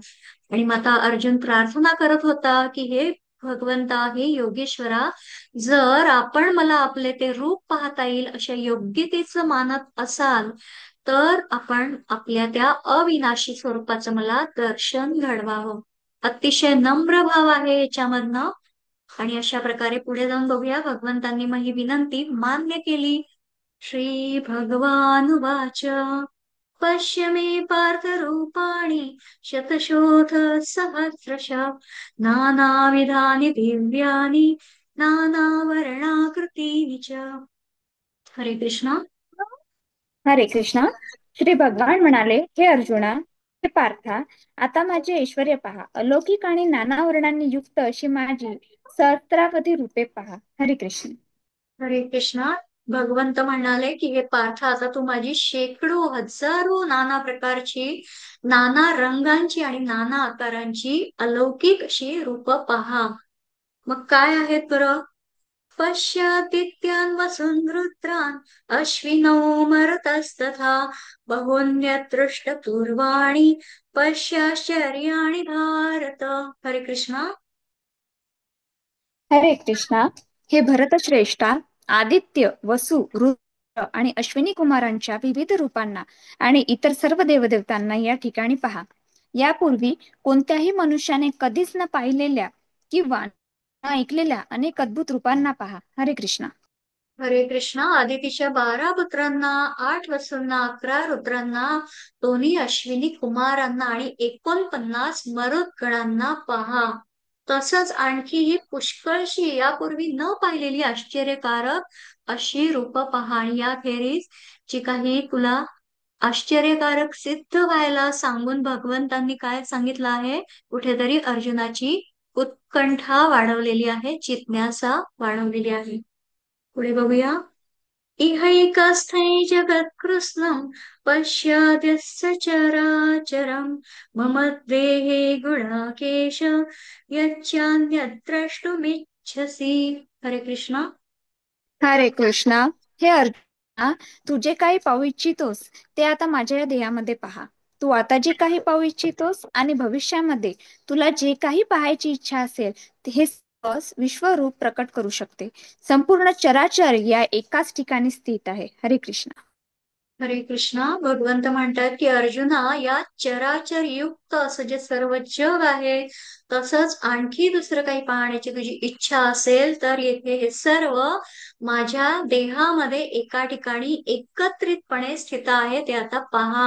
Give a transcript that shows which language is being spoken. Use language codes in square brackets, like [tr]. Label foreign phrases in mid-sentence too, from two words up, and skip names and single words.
[mr] आणि मग आता अर्जुन प्रार्थना करत होता की हे भगवंता, हे योगेश्वरा, जर आपण मला आपले ते रूप पाहता येईल अशा योग्यतेचं मानत असाल तर आपण आपल्या त्या अविनाशी स्वरूपाचं मला दर्शन घडवावं. अतिशय नम्र भाव आहे याच्यामधनं. आणि अशा प्रकारे पुढे जाऊन बघूया भगवंतांनी मग ही विनंती मान्य केली. [sa] श्री भगवानुवाच पश्य मे पार्थ रूपाणि शतशोथ सहस्रश नानाविधानि दिव्यानि नानावर्णाकृतीनि च. [mr] हरे कृष्णा. हरे कृष्णा. श्री भगवान म्हणाले, हे अर्जुना, हे पार्था, आता माझे ऐश्वर्य पहा. अलौकिक आणि नाना वर्णांनी युक्त अशी माझी सहस्रावधी रूपे पहा. हरे कृष्ण. हरे कृष्णा. भगवंत म्हणाले की हे पार्थ, आता तू माझी शेकडो हजारो नाना प्रकारची, नाना रंगांची आणि नाना आकारांची अलौकिक अशी रूप पहा. मग काय आहेत बरं? [sa] पश्यादित्यान् वसून् रुद्रान् अश्विनौ मरुतस्तथा बहून्यदृष्टपूर्वाणि पश्याश्चर्याणि भारत. [mr] हरे कृष्णा. हरे कृष्णा. हे भरतश्रेष्ठा, आदित्य, वसु, रुद्र आणि अश्विनी कुमारांच्या विविध रूपांना आणि इतर सर्व देवदेवतांना या ठिकाणी पहा. यापूर्वी कोणत्याही मनुष्याने कधीच न पाहिलेल्या किंवा न ऐकलेल्या अनेक अद्भुत रूपांना पहा. हरे कृष्णा. हरे कृष्णा. आदितीच्या 12 पुत्रांना, 8 वसूंना, 11 रुद्रांना, दोन्ही अश्विनी कुमारांना आणि 49 मरुद्गणांना पहा. तसंच आणखी ही पुष्कळशी यापूर्वी न पाहिलेली आश्चर्यकारक अशी रूप पहा. आणि याखेरीज जी काही तुला आश्चर्यकारक सिद्ध व्हायला सांगून भगवंतांनी काय सांगितलं आहे, कुठेतरी अर्जुनाची उत्कंठा वाढवलेली आहे, जिज्ञासा वाढवलेली आहे. पुढे बघूया. [sa] इहैकस्थै जगत्कृत्स्नं पश्याद्यस्य चराचरं मम देहे गुणाकेश यच्चान्यद् द्रष्टुमिच्छसि. [mr] हरे कृष्णा. हरे कृष्णा. हे अर्जुना, तू जे काही पाहू इच्छितोस ते आता माझ्या या देहामध्ये पहा. तू आता जे काही पाहू इच्छितोस आणि भविष्यामध्ये तुला जे काही पाहायची इच्छा असेल ते हे सहज विश्वरूप प्रकट करू शकते. संपूर्ण चराचर या एकाच ठिकाणी स्थित आहे. हरे कृष्णा. हरे कृष्णा. भगवंत म्हणतात की अर्जुना, या चराचर युक्त असं जे सर्व जग आहे, तसंच आणखी दुसरं काही पाहण्याची तुझी इच्छा असेल तर येथे हे सर्व माझ्या देहामध्ये एका ठिकाणी एकत्रितपणे स्थित आहे, ते आता पहा.